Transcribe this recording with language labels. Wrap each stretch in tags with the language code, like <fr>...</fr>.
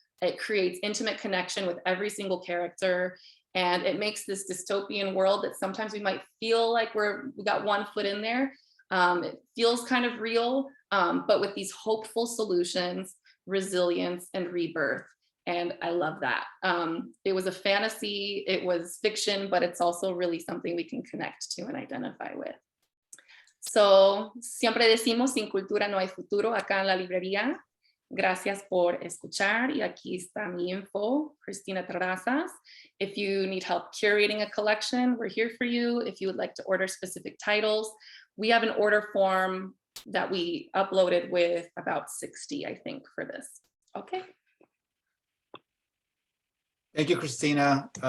<en>It creates intimate connection with every single character, and it makes this dystopian world that sometimes we might feel like we got one foot in there. It feels kind of real, but with these hopeful solutions, resilience, and rebirth. And I love that. It was a fantasy, it was fiction, but it's also really something we can connect to and identify with.</en> <es>So, siempre decimos, sin cultura no hay futuro acá en la librería. Gracias por escuchar. Y aquí está mi info, Cristina Terrazas.</es> <en>If you need help curating a collection, we're here for you. If you would like to order specific titles, we have an order form that we uploaded with about 60, I think, for this. Okay. Thank you, Cristina.</en>